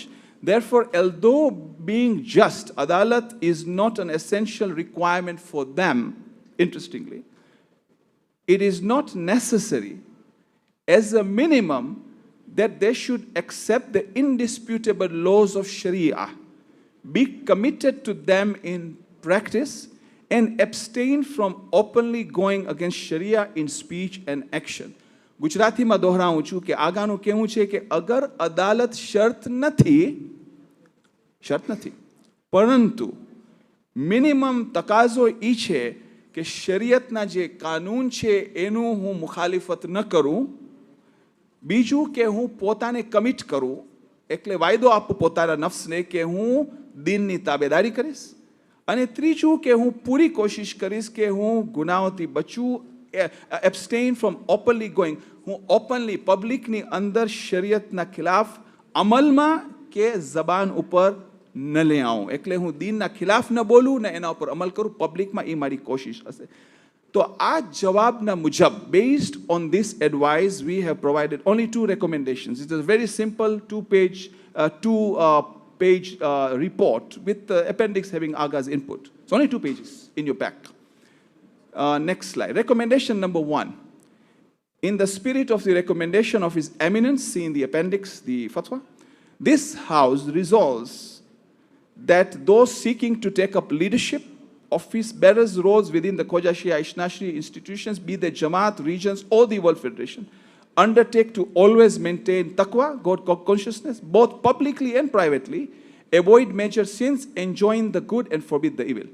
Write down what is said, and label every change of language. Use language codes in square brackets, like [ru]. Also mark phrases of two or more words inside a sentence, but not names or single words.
[en] Therefore, although being just, adalat is not an essential requirement for them, interestingly, it is not necessary as a minimum that they should accept the indisputable laws of Sharia, be committed to them in practice, and abstain from openly going against Sharia in speech and action. [gu] ગુજરાતીમાં દોહરાવું છું કે આગાનું કહેવું છે કે અગર અદાલત શરત નથી પરંતુ મિનિમમ તકાઝો ઈ છે કે શરીયતના જે કાનૂન છે એનું હું મુખાલિફત ન કરું. બીજું કે હું પોતાને કમિટ કરું, એટલે વાયદો આપું પોતાના નફ્સને કે હું દીનની તાબેદારી કરીશ અને ત્રીજું કે હું પૂરી કોશિશ કરીશ કે હું ગુનાઓથી બચું, [en] abstain from openly going. [gu] હું openly પબ્લિકની અંદર શરીયતના ખિલાફ અમલમાં કે જબાન ઉપર ન લઈ આવું. એટલે હું દીનના ખિલાફ ન બોલું ને એના ઉપર અમલ કરું પબ્લિકમાં, એ મારી કોશિશ હશે. તો આ જવાબના મુજબ, [en] based on this advice, we have provided only 2 recommendations. It is a very simple two-page report with the appendix having Aga's input. It's only 2 pages in your pack. Next slide. Recommendation number 1. In the spirit of the recommendation of His Eminence, see in the appendix, the fatwa, this House resolves that those seeking to take up leadership, office bearers roles within the Khoja Shia Ishnashri institutions, be they Jamaat, regions, or the World Federation, undertake to always maintain taqwa, God consciousness, both publicly and privately, avoid major sins, enjoin the good and forbid the evil.